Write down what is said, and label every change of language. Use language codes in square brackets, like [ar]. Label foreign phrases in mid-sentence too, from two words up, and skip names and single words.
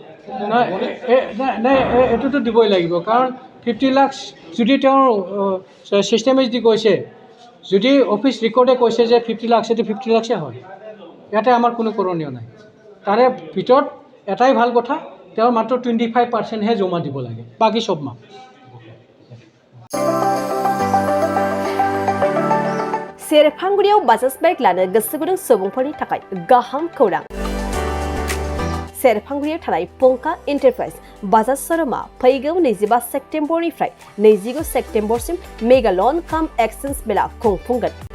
[as] নাই নাই এইটোতো দিবই লাগিব, কাৰণ 50 লাখ যদি তেওঁৰ ছিষ্টেমেদি কৈছে, যদি অফিচ ৰেকৰ্ডে কৈছে যে 50 লাখ, সেইটো 50 লাখে হয়। ইয়াতে আমাৰ কোনো কৰণীয় নাই। তাৰে ভিতৰত এটাই ভাল কথা, তেওঁ মাত্ৰ 25%হে জমা দিব লাগে, বাকী চব মাফ। [brx] सेरफांगुरियाव बाजाज बाइक लानो गोसो गुदुं सुबुंफोरनि थाखाय गाहाम खौरां। सेरफांगुरियाव थानाय पंका एन्टारप्राइज बाजाज शोरूमा फैगौ 25 सेप्तेम्बरनिफ्राय 29 सेप्तेम्बरसिम मेगा लन काम एक्सचेन्ज मेला खुंफुंगोन।